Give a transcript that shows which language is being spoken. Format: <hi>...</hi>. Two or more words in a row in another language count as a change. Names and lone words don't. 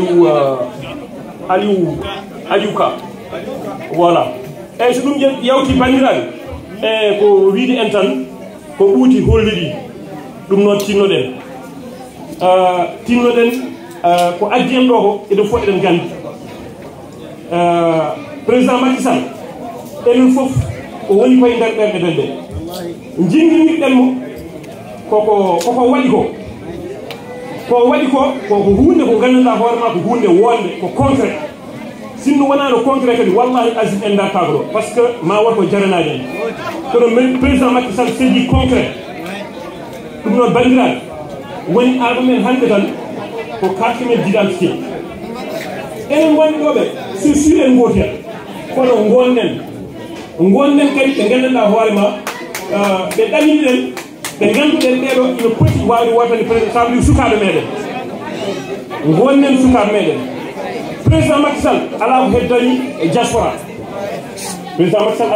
<ff>Aliou Ka voilà eyyi so ɗum yawti bandiraɓe e ko wiide en tan ko ɓuuti holliɗi ɗum noon tinnoɗen ko addi en ɗo ko eɗen fof eɗen gandi président Macky Sall enen fof o woni koye nder ɓerɗe men ɗe jinguirɗen mo koko waɗi ko ko waɗi ko koko hunde ko ganduɗa hoorema ko hunde wonde ko concret sinno wonano concret kadi wallahi asim en dartago ɗo</ff> <fr>par ce que</fr> <ff>ma wat ko jaranaji en kono président Macky Sall seedi concret ɗum noon bandiraɓe woni arɗumen hande tan ko carte men d'identité enen gonɗi ɗoɓe</ff> <fr>c'est sûr</fr> <ff>en gotel kono gonnen kadi ɓe gandanɗa hoorema ɓe ɗaminiɗen ɓe ganduɗen ɓeɗo ina poti wawde wotande président sabli sukaɓe meɗen gonnen sukaɓe meɗen président Macky Sall ala ko heddani e diaspora président Macky Sall</ff>